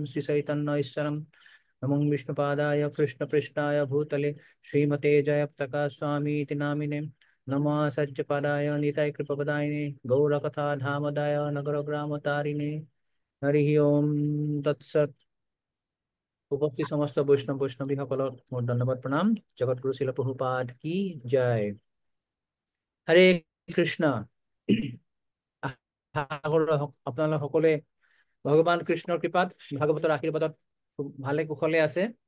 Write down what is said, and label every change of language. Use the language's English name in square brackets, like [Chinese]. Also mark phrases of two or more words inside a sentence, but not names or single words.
[Sanskrit] श्रीचैतन्यैश्वरं नमो विष्णुपादाय कृष्णपृष्ठाय भूतले श्रीमते जयप्रकाश स्वामीति नामिने नमः सज्जपदाय निताय कृपपदायिने गौरकथाधामदाय नगरग्रामतारिणे हरि ओम तत्सत् [Assamese] উপস্থিত সমস্ত वैष्णवीসকলক মোৰ ধন্যবাদ প্ৰণাম জগতগুৰু শিল প্ৰভুপাদ কি জয় হৰে কৃষ্ণ আপোনালোক সকলোৱে ভগৱান কৃষ্ণৰ কৃপাত ভাগৱতৰ আশীৰ্বাদত ভালে কুশলে আছে